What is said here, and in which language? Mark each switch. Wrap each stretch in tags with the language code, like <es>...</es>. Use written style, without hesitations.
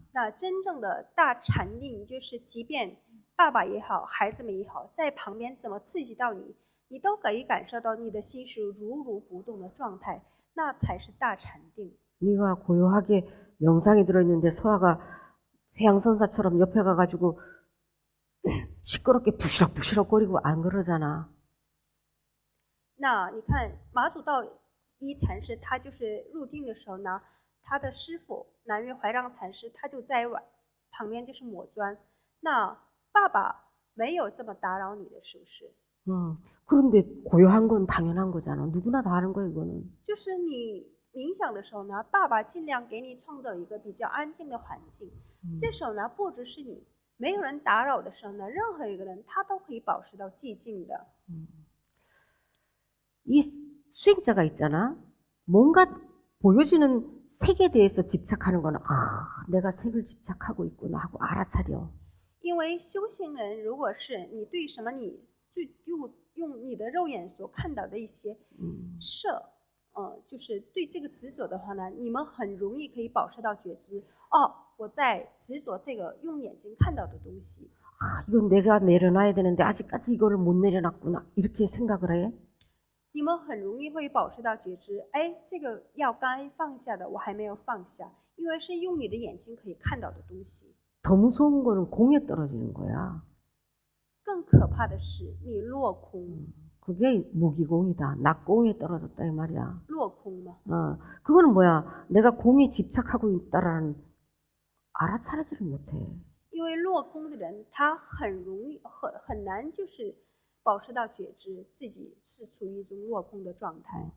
<zh>那真正的大禅定，就是即便爸爸也好，孩子们也好，在旁边怎么刺激到你，你都可以感受到你的心是如如不动的状态，那才是大禅定。</zh> <ko>네가 고요하게 명상에 들어있는데 서화가 회양선사처럼 옆에 가가지고 시끄럽게 부시럭부시럭거리고 안 그러잖아.</ko> <zh>那你看马祖道一禅师，他就是入定的时候呢，他的师傅南岳怀让禅师，他就在旁边就是抹砖。那爸爸没有这么打扰你的，是不是？</zh> <ko>그런데 고요한 건 당연한 거잖아. 누구나 다 하는 거야 이거는.</ko> <zh>就是你冥想的时候呢，爸爸尽量给你创造一个比较安静的环境。这时候呢，不只是你，没有人打扰的时候呢，任何一个人他都可以保持到寂静的。</zh> <ko>이 수행자가 있잖아. 뭔가 보여지는 색에 대해서 집착하는 거는 내가 색을 집착하고 있구나 하고 알아차려.</ko> <zh>因为修行人，如果是你对什么你就用你的肉眼所看到的一些色，就是对这个执着的话呢，你们很容易可以保持到觉知。哦，我在执着这个用眼睛看到的东西。</zh> <ko>이건 내가 내려놔야 되는데 아직까지 이거를 못 내려놨구나 이렇게 생각을 해.</ko> <zh>你们很容易会保持到觉知，哎，这个要该放下的我还没有放下，因为是用你的眼睛可以看到的东西。</zh> <ko>더 무서운 거는 공에 떨어지는 거야.</ko> <zh>更可怕的是你落空，</zh> <ko>그게 무기공이다. 낙공에 떨어졌다 이 말이야.</ko> <zh>落空嘛。</zh> <ko>그거는 뭐야? 내가 공에 집착하고 있다라는 알아차리지를 못해.</ko> <zh>因为落空的人，他很容易很难就是保持到觉知，自己是处于一种落空的状态。</zh>